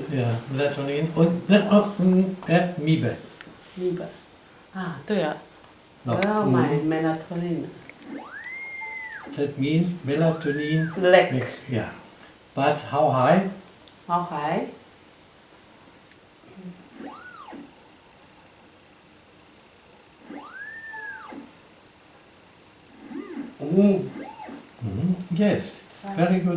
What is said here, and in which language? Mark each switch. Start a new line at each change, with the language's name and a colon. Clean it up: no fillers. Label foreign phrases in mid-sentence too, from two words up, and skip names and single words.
German: ja, Melatonin und Miebe.
Chinese: Miba. 对啊，
English: No.
Chinese: 我要买 melatonin。
English: That means melatonin. Black. Yeah. But how high? How high? Yes, very good.